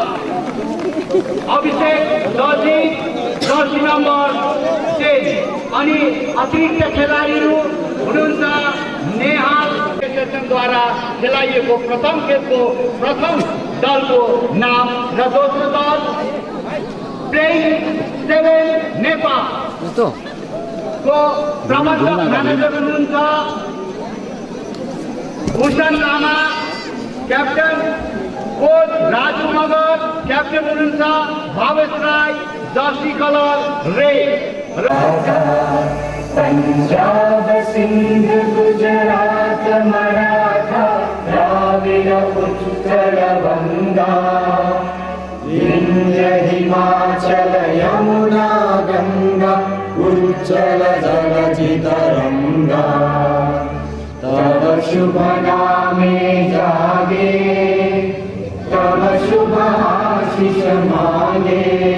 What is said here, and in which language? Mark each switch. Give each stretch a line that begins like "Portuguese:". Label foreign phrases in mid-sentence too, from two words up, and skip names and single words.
Nepali: अभिषेक दर्जी 10 नम्बर 6 अनि अतिरिक्त खेलाडीहरू हुनुहुन्छ नेहाल सेसनद्वारा खेलाइएको प्रथम खेलको प्रथम दलको नाम र दोस्रो दल प्लेइङ 7 नेपालको प्रबन्धक म्यानेजर हुनुहुन्छ भूषण लामा
English: captain coach
Nepali: राजु मगर, क्याप्टेन हुनुहुन्छ भावेश राई,
English: jersey color red.
Bangla: পাঞ্জাব সিন্ধু গুজরাট মারাঠা দ্রাবিড় উৎকল বঙ্গ বিন্ধ্য হিমাচল যমুনা গঙ্গা উচ্ছল জলধি তরঙ্গ তব শুভ নামে জাগে তব শুভ আশিস মাগে